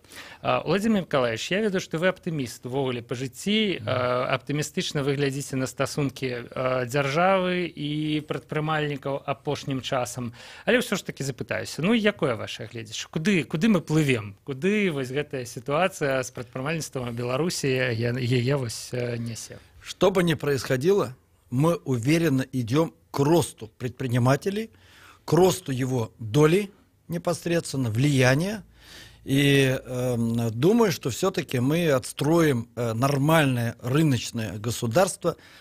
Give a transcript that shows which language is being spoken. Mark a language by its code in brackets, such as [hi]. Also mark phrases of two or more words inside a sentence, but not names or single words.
[be] Владимир Миколаевич, я ведаю, што вы аптыміст увогуле па жыцці, аптымістычна вы глядзіце на стасункі дзяржавы і прадпрымальнікаў апошнім часам. Але ўсё ж такі запытаюся, ну якое ваше гледзяча? Куды мы плывем? Куды вось гэтая сітуацыя з прадпрымальніцтвам Беларусі яе вось несе? [ru] Что бы ни происходило, мы уверенно идем к росту предпринимателей, к росту его доли непосредственно, влияния. И думаю, что все-таки мы отстроим нормальное рыночное государство.